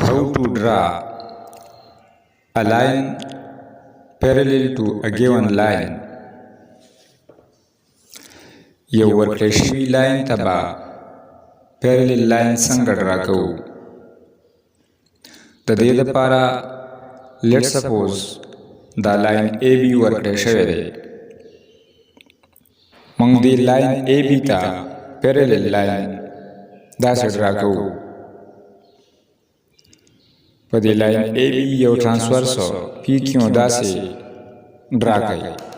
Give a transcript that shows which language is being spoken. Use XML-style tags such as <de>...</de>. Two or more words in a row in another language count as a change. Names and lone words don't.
<en>how to draw a line parallel to a given line.</en> <ps>یو ورکړل شوي لاین ته به</ps> <en>parallel line</en> <ps>څنګه ډرا کوو. د دې دپاره</ps> <en>let's suppose</en> <ps>دا لاین AB ورکړی شوی دی. موږ دې لاین AB ته</ps> <en>parallel line</en> <ps>داسې ډرا کوو. په دې لاین AB یو ټرانسورس PQ داسې ډرا کوي.</ps>